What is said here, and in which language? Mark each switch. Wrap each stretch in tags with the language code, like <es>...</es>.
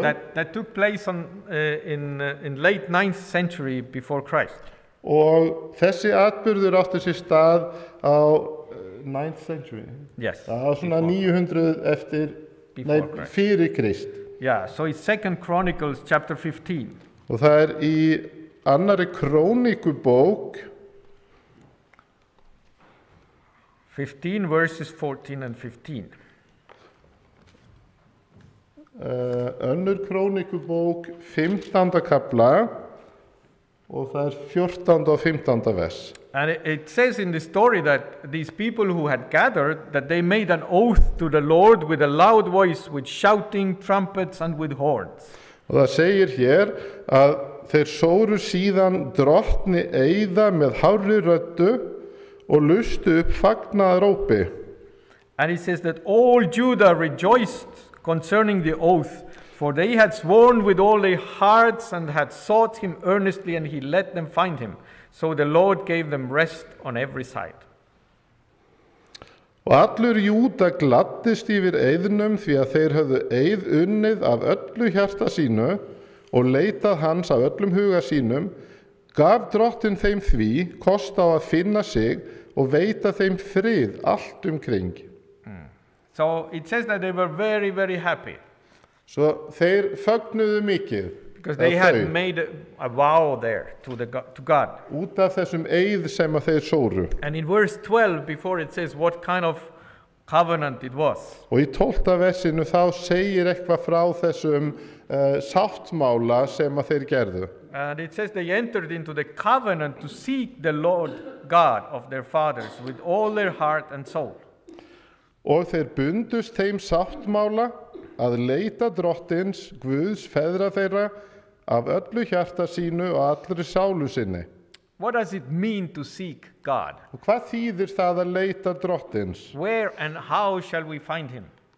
<en>That took place in late 9th century before Christ.</en> <is>Og þessi atburður átti sér stað á</is> <en>9th century. Yes.</en> <is>Á svona 900 fyrir Krist.</is> <en>Yeah, so it's 2 Chronicles chapter 15.</en> <is>Og það er í annarri krónikubók</is> <en>15 verses 14 and 15.</en> <is>Önnur krónikubók 15. kapla og það er 14. og 15. vers.</is> <en>And it says in the story that these people who had gathered, that they made an oath to the Lord with a loud voice, with shouting, trumpets and with horns.</en> <is>Og það segir hér að þeir sóru síðan drottni eyða með hárri röddu og lustu upp fagnaðarópi.</is> <en>And it says that all Judah rejoiced concerning the oath, for they had sworn with all their hearts and had sought him earnestly, and he let them find him. So the Lord gave them rest on every side.</en> <is>Og allur Júda gladdist yfir eyðnum því að þeir höfðu eyð unnið af öllu hjarta sínu og leitað hans af öllum huga sínum, gaf drottin þeim því kost á að finna sig og veita þeim frið allt umkring.</is> <en>So it says that they were very, very happy.</en> <is>Svo þeir fögnuðu mikið.</is> <en>Because they had made a vow there to God.</en> <is>Út af þessum eyð sem að þeir sóru.</is> <en>And in verse 12, before it says what kind of covenant it was.</en> <is>Og í 12. versinu þá segir eitthvað frá þessum sáttmála sem að þeir gerðu.</is> <en>And it says they entered into the covenant to seek the Lord God of their fathers with all their heart and soul.</en> <is>Og þeir bundust þeim sáttmála að leita drottins, Guðs feðra þeirra, af öllu hjarta sínu og allri sálu sinni.</is> <en>What does it mean to seek God?</en> <is>Og hvað þýðir það að leita drottins?</is> <en>Where and how shall we find him?</en>